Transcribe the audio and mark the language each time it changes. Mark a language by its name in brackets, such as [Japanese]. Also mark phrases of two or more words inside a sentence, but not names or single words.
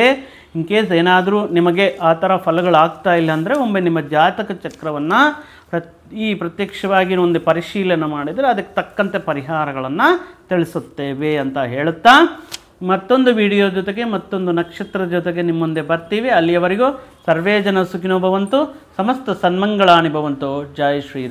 [English] in case [Kannada] ಏನಾದರೂ ನಿಮಗೆ ಆ ಥರ ಫಲಗಳಾಗ್ತಾ ಇಲ್ಲ ಅಂದರೆ ಒಮ್ಮೆ ನಿಮ್ಮ ಜಾತಕ ಚಕ್ರವನ್ನು ಪ್ರತ್ಯಕ್ಷವಾಗಿ ಒಂದು ಪರಿಶೀಲನೆ ಮಾಡಿದರೆ ಅದಕ್ಕೆ ತಕ್ಕಂತೆ ಪರಿಹಾರಗಳನ್ನು ತಿಳಿಸುತ್ತೇವೆ ಅಂತ ಹೇಳುತ್ತಾ ಮತ್ತೊಂದು ವಿಡಿಯೋ ಜೊತೆಗೆ ಮತ್ತೊಂದು ನಕ್ಷತ್ರ ಜೊತೆಗೆ ನಿಮ್ಮ ಮುಂದೆ ಬರ್ತೀವಿ. [Sanskrit] ಅಲ್ಲಿಯವರೆಗೂ ಸರ್ವೇ ಜನ ಸುಖಿನೋ ಭವಂತು, ಸಮಸ್ತ ಸನ್ಮಂಗಳಾನಿ ಭವಂತು. [Kannada] ಜೈ ಶ್ರೀರಾಮ್.